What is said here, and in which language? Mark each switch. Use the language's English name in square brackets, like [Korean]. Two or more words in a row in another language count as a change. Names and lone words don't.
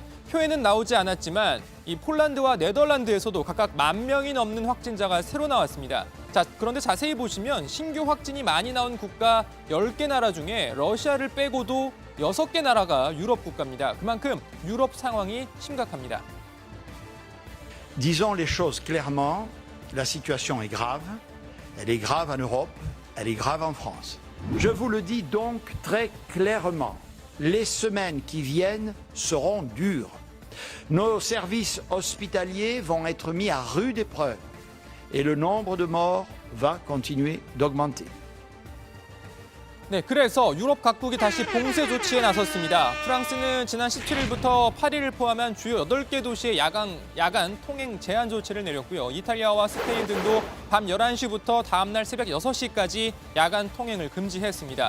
[Korean] 표에는 나오지 않았지만 이 폴란드와 네덜란드에서도 각각 10,000명이 넘는 확진자가 새로 나왔습니다. 자, 그런데 자세히 보시면 신규 확진이 많이 나온 국가 10개 나라 중에 러시아를 빼고도 6개 나라가 유럽 국가입니다. 그만큼 유럽 상황이 심각합니다. [French] Disons les choses clairement, la situation est grave. Elle est grave en Europe, elle est grave en France. Je vous le dis donc très clairement, les semaines qui viennent seront dures. Nos services hospitaliers vont être mis à rude épreuve et le nombre de morts va continuer d'augmenter. [Korean] 네, 그래서 유럽 각국이 다시 봉쇄 조치에 나섰습니다. 프랑스는 지난 17일부터 파리를 포함한 주요 8개 도시에 야간 통행 제한 조치를 내렸고요. 이탈리아와 스페인 등도 밤 11시부터 다음날 새벽 6시까지 야간 통행을 금지했습니다.